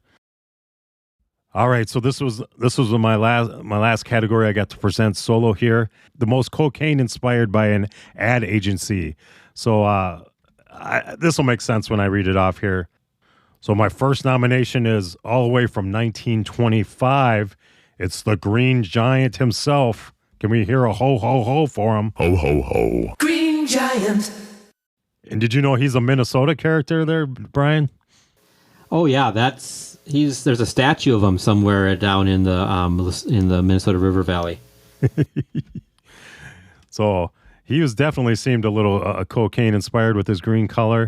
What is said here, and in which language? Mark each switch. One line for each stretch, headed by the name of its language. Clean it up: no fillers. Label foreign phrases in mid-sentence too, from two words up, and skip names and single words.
English: All right, so this was my last category I got to present solo here. The most cocaine inspired by an ad agency. So this will make sense when I read it off here. So my first nomination is all the way from 1925. It's the Green Giant himself. Can we hear a ho, ho, ho for him? Ho, ho, ho. Green Giant. And did you know he's a Minnesota character there, Brian? Oh, yeah, there's a statue of him somewhere down in the Minnesota River Valley. So he definitely seemed a little cocaine inspired with his green color.